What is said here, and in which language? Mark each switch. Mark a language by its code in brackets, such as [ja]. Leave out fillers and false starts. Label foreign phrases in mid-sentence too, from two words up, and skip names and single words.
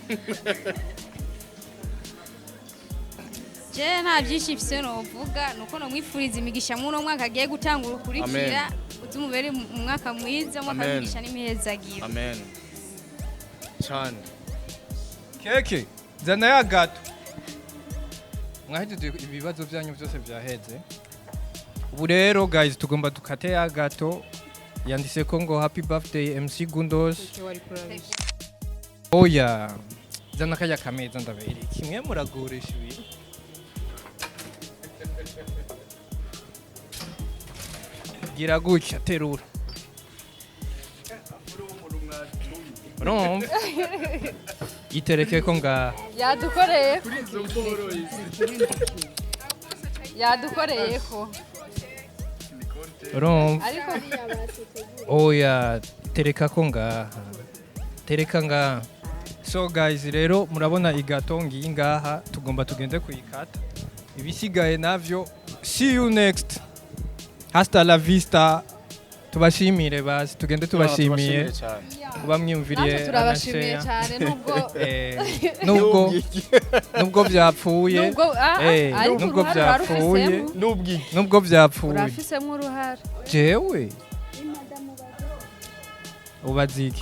[rn] je nta byinshi mfise novuga nuko nomwifuriza imigisha mu no mwaka agiye gutangura ukurikira uzumubere mu mwaka mwiza mwaka w'imigisha n'imihezagiro amen cyane keke zana ya gato mwahejeje ibibazo byanyu byose byaheze ubu rero guys tugomba dukate ya gato yanditse ko ngo [en] happy birthday [rn] MC Gundos oya zana kaya kameza ndabere kimwe muragurisha ibintu gira gutya terura itereke ko nga yadukoreye ko ariko oya tereka ko ngaha tereka ngaha [en] so guys [rn] rero murabona igato ngiyi ngaha tugomba tugende kuyikata ibisigaye navyo [en] see you next [es] hasta la vista [rn] tubashimire basi tugende tubashimiye kuba mwiyumviriye turabashimiye cyane nubwo byapfuye nubwo byapfuye urafisemo uruhara jewe ubaziki